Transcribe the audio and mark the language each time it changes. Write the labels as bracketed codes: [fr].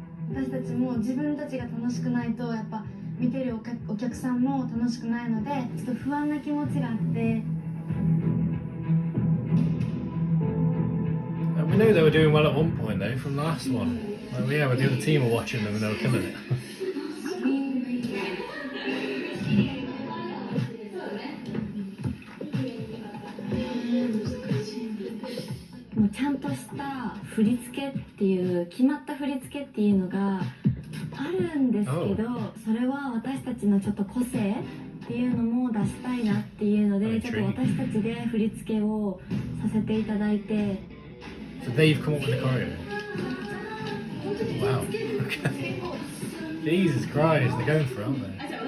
[ja] 私たちも自分たちが楽しくないとやっぱ見てるお客さんも楽しくないのでちょっと不安な気持ちがあって。 [en] And we knew they were doing well at one point though from the last one. Like, yeah, the other team were watching them and they were killing it. [ja] もうちゃんとした振り付けっていう決まった振り付けっていうのがあるんですけど、それは私たちのちょっと個性っていうのも出したいなっていうので、ちょっと私たちで振り付けをさせていただいて。 [en] So they've come up with the choreo. Wow. Okay. Jesus Christ, they're going for it, aren't they?